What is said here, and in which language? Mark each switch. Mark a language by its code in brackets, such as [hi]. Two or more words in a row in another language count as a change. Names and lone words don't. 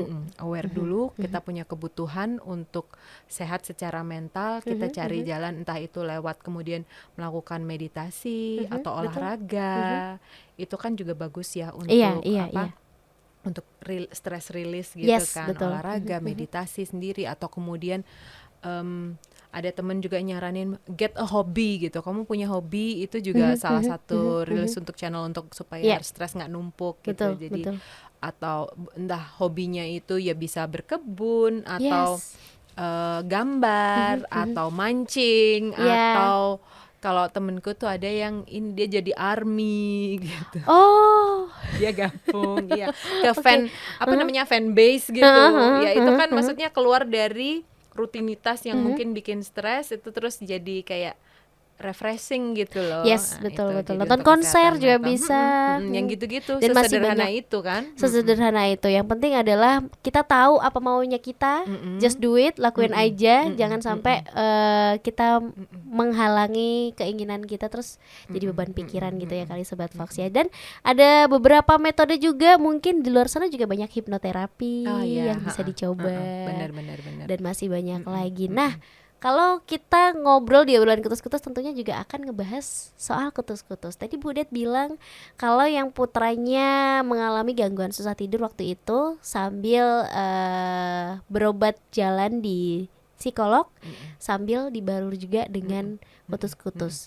[id] Aware dulu, kita punya kebutuhan untuk sehat secara mental, kita cari jalan, entah itu lewat kemudian melakukan meditasi atau olahraga. Itu kan juga bagus ya untuk untuk [en] stress release [id] gitu kan. Betul. Olahraga, meditasi sendiri, atau kemudian ada temen juga nyaranin [en] get a hobby [id] gitu. Kamu punya hobi, itu juga salah satu rilis untuk channel, untuk supaya stres nggak numpuk gitu. Jadi atau entah hobinya itu ya bisa berkebun, atau gambar, atau mancing, atau kalau temenku tuh ada yang ini dia jadi army gitu. Dia gabung ke fan base gitu. Ya itu kan maksudnya keluar dari rutinitas yang mungkin bikin stres, itu terus jadi kayak refreshing gitu loh. Betul. Nonton konser juga bisa. Yang gitu-gitu. Dan sesederhana itu kan. Sesederhana itu. Yang penting adalah kita tahu apa maunya kita, [en] just do it, [id] lakuin aja. Jangan sampai kita menghalangi keinginan kita, terus jadi beban pikiran gitu ya kali Sobat Fox ya. Dan ada beberapa metode juga, mungkin di luar sana juga banyak hipnoterapi yang bisa dicoba. Benar. Dan masih banyak lagi. Nah, kalau kita ngobrol di obrolan kutus-kutus, tentunya juga akan ngebahas soal kutus-kutus. Tadi Bu Det bilang kalau yang putranya mengalami gangguan susah tidur waktu itu sambil berobat jalan di psikolog, sambil dibalur juga dengan kutus-kutus.